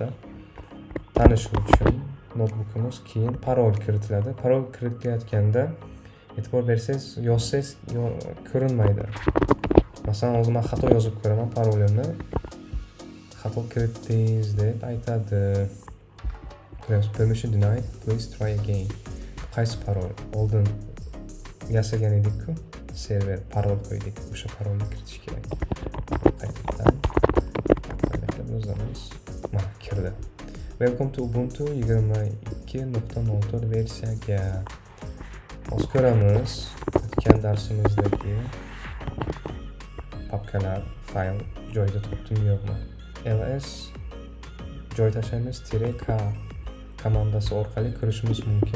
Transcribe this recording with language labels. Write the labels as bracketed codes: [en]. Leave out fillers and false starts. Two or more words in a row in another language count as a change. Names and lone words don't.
[uz] Tanishuv uchun notebookimiz, keyin parol kiritiladi. Parol kiritilayotganda e'tibor bersangiz, yozsangiz ko'rinmaydi. Masalan, hozir men xato yozib ko'raman parolimni. Xato kiritdingiz deb aytadi. [en] Permission denied, please try again. [uz] Qaysi parol? Oldin yasagan edik-ku, server parol qo'ydik. O'sha parolni kiritish kerak. Qaytadan yozamiz. Mana kirdi. [en] Welcome to Ubuntu 22.04 versiyaga. [uz] Hozir ko'ramiz, o'tgan darsimizdagi papkalar, fayl joyida turibdimi yo'qmi? ls joy tashlaymiz -k komandasi orqali kirishimiz mumkin.